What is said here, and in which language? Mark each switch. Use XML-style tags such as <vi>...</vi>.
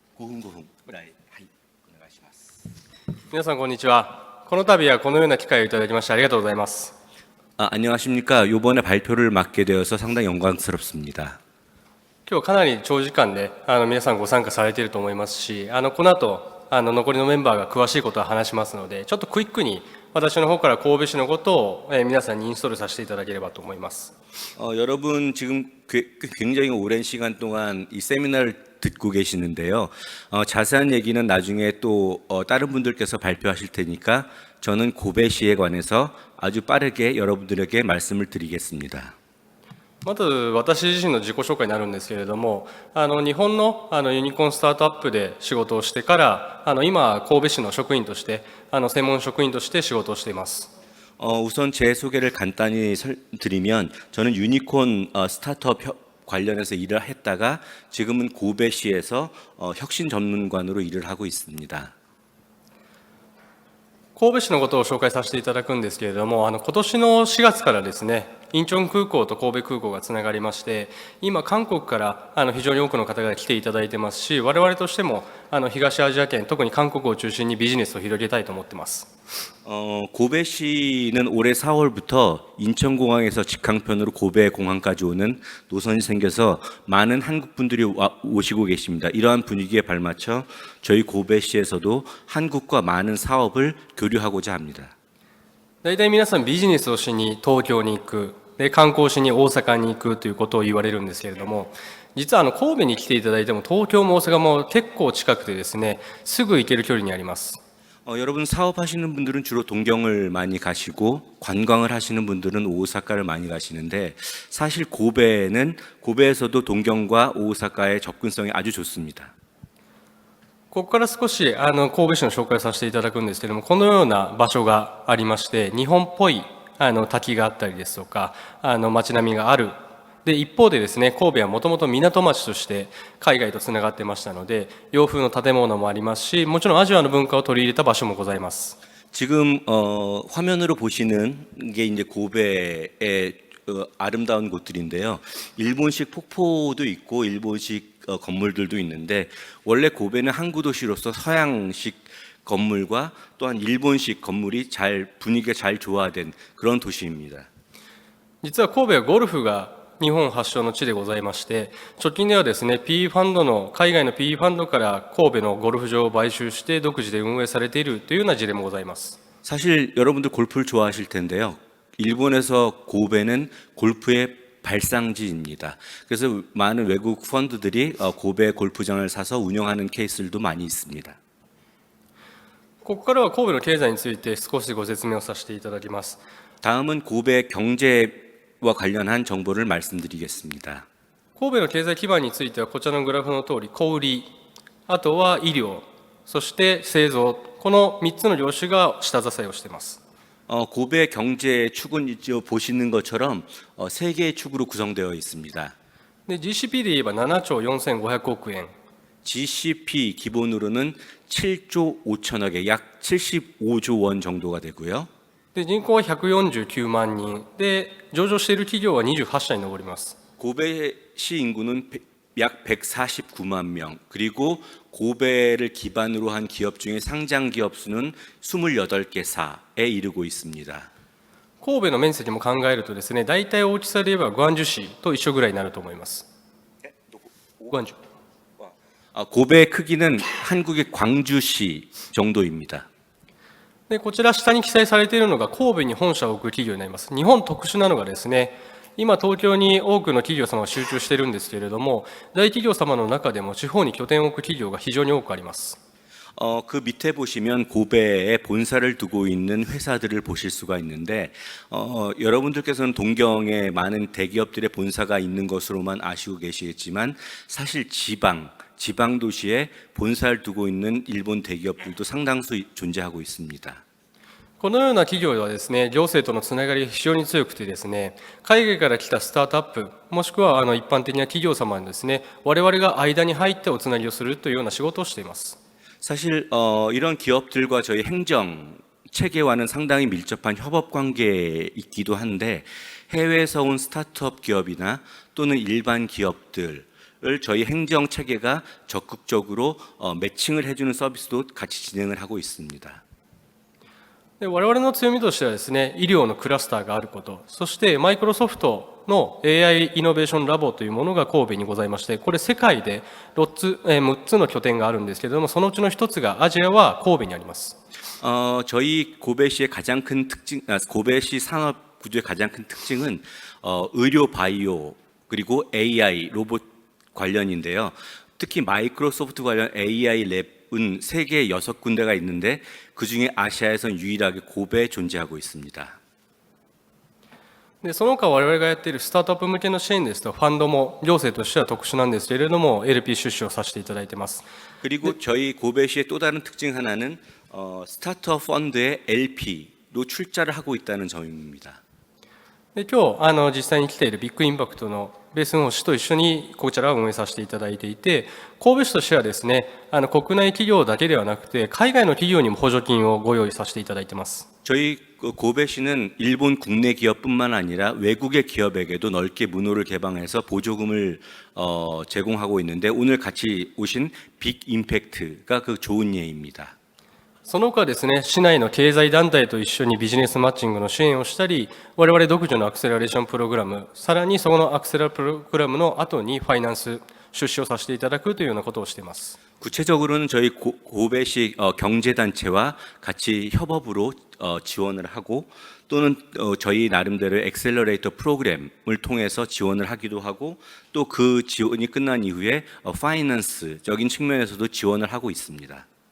<ja>5分5分ぐらい、はい、お願いします。皆さんこんにちは。この度はこのような機会をいただきましてありがとうございます。</ja> <ko>안녕하십니까. 요번에 발표를 맡게 되어서 상당히 영광스럽습니다.</ko> <ja>今日かなり長時間で皆さんご参加されていると思いますし、この後残りのメンバーが詳しいことを話しますので、ちょっとクイックに私の方から神戸市のことを皆さんにインストールさせていただければと思います。</ja> <ko>여러분 지금 굉장히 오랜 시간 동안 이 세미나를 듣고 계시는데요. 자세한 얘기는 나중에 또 다른 분들께서 발표하실 테니까 저는 고베시에 관해서 아주 빠르게 여러분들에게 말씀을 드리겠습니다.</ko> <ja>まず私自身の自己紹介になるんですけれども、日本のユニコーンスタートアップで仕事をしてから今神戸市の職員として専門職員として仕事をしています。</ja> <ko>우선 제 소개를 간단히 드리면 저는 유니콘 스타트업 관련해서 일을 했다가 지금은 고베시에서 혁신 전문관으로 일을 하고 있습니다.</ko> <ja>神戸市のことを紹介させていただくんですけれども、今年の4月からですね、インチョン空港と神戸空港がつながりまして、今韓国から非常に多くの方が来ていただいてますし、我々としても東アジア圏、特に韓国を中心にビジネスを広げたいと思ってます。</ja> <ko>고베시는 올해 4월부터 인천공항에서 직항편으로 고베공항까지 오는 노선이 생겨서 많은 한국 분들이 오시고 계십니다. 이러한 분위기에 발맞춰 저희 고베시에서도 한국과 많은 사업을 교류하고자 합니다.</ko> <ja>大体皆さんビジネスをしに東京に行く、で観光しに大阪に行くということを言われるんですけれども、実は神戸に来ていただいても東京も大阪も結構近くてですね、すぐ行ける距離にあります。</ja> <ko>여러분 사업하시는 분들은 주로 동경을 많이 가시고 관광을 하시는 분들은 오사카를 많이 가시는데 사실 고베에서도 동경과 오사카의 접근성이 아주 좋습니다.</ko> <ja>ここから少し神戸市の紹介をさせていただくんですけれども、このような場所がありまして、日本っぽい滝があったりですとか街並みがある。で一方でですね、神戸はもともと港町として海外とつながってましたので、洋風の建物もありますし、もちろんアジアの文化を取り入れた場所もございます。</ja> <ko>지금 화면으로 보시는 게 이제 고베의 아름다운 곳들인데요. 일본식 폭포도 있고 일본식 건물들도 있는데 원래 고베는 항구 도시로서 서양식 건물과 또한 일본식 건물이 분위기가 잘 조화된 그런 도시입니다.</ko> <ja>実は神戸はゴルフが日本発祥の地でございまして、直近ではですね、PE ファンドの海外の PE ファンドから神戸のゴルフ場を買収して独自で運営されているというような事例もございます。</ja> <ko>사실 여러분들 골프를 좋아하실 텐데요. 일본에서 고베는 골프의 발상지입니다. 그래서 많은 외국 펀드들이 고베 골프장을 사서 운영하는 케이스들도 많이 있습니다.</ko> <ja>ここからは神戸の経済について少しご説明をさせていただきます。</ja> <ko>다음은 고베 경제와 관련한 정보를 말씀드리겠습니다.</ko> <ja>神戸の経済基盤についてはこちらのグラフの通り、小売り、あとは医療、そして製造、この3つの業種が下支えをしています。</ja> <ko>고베 경제 축은 보시는 것처럼 세 개의 축으로 구성되어 있습니다.</ko> <ja>で GCP で言えば7兆4500億円。</ja> <ko>GCP 기본으로는 7조 5천억에 약 75조 원 정도가 되고요.</ko> <ja>で人口は149万人で、上場している企業は28社に上ります。</ja> <ko>고베시 인구는 약 149만 명, 그리고 고베를 기반으로 한 기업 중에 상장 기업 수는 28개사에 이르고 있습니다.</ko> <ja>神戸の面積も考えるとですね、大体大きさで言えばグアンジュ市と一緒ぐらいになると思います。グアンジュ。</ja> <ko>고베의 크기는 한국의 광주시 정도입니다.</ko> <ja>でこちら下に記載されているのが神戸に本社を置く企業になります。日本特殊なのがですね、今東京に多くの企業様が集中しているんですけれども、大企業様の中でも地方に拠点を置く企業が非常に多くあります。</ja> <ko>그 밑에 보시면 고베에 본사를 두고 있는 회사들을 보실 수가 있는데 여러분들께서는 동경에 많은 대기업들의 본사가 있는 것으로만 아시고 계시겠지만 사실 지방 도시에 본사를 두고 있는 일본 대기업들도 상당수 존재하고 있습니다.</ko> <ja>このような企業はですね、行政とのつながりが非常に強くてですね、海外から来たスタートアップ、もしくは一般的な企業様にですね、我々が間に入っておつなぎをするというような仕事をしています。</ja> <ko>사실 이런 기업들과 저희 행정 체계와는 상당히 밀접한 협업 관계에 있기도 한데 해외에서 온 스타트업 기업이나 또는 일반 기업들 저희 행정 체계가 적극적으로 매칭을 해주는 서비스도 같이 진행을 하고 있습니다.</ko> <ja>で我々の強みとしてはですね、医療のクラスターがあること、そしてマイクロソフトの AI イノベーションラボというものが神戸にございまして、これ世界で6つの拠点があるんですけれども、そのうちの1つがアジアは神戸にあります。</ja> <ko>저희 고베시의 가장 큰 특징, 고베시 산업 구조의 가장 큰 특징은 의료 바이오 그리고 AI 로봇 관련인데요. 특히 마이크로소프트 관련 AI 랩은 세계 6군데가 있는데 그 중에 아시아에선 유일하게 고베에 존재하고 있습니다.</ko> <ja>でその他我々がやっているスタートアップ向けの支援ですと、ファンドも行政としては特殊なんですけれども、LP 出資をさせていただいています。</ja> <ko>그리고 저희 고베시의 또 다른 특징 하나는 스타트업 펀드의 LP로 출자를 하고 있다는 점입니다.</ko> <ja>で今日実際に来ているビッグインパクトのベースの市と一緒にこちらを運営させていただいていて、神戸市としてはですね、国内企業だけではなくて海外の企業にも補助金をご用意させていただいています。</ja> <ko>저희 고베시는 일본 국내 기업뿐만 아니라 외국의 기업에게도 넓게 문호를 개방해서 보조금을 제공하고 있는데 오늘 같이 오신 빅 임팩트가 그 좋은 예입니다.</ko> <ja>その他ですね、市内の経済団体と一緒にビジネスマッチングの支援をしたり、我々独自のアクセラレーションプログラム、さらにそのアクセラプログラムの後にファイナンス出資をさせていただくというようなことをしています。</ja> <ko>구체적으로는 저희 고베시 경제단체와 같이 협업으로 지원을 하고 또는 저희 나름대로 엑셀러레이터 프로그램을 통해서 지원을 하기도 하고 또 그 지원이 끝난 이후에 파이낸스적인 측면에서도 지원을 하고 있습니다.</ko>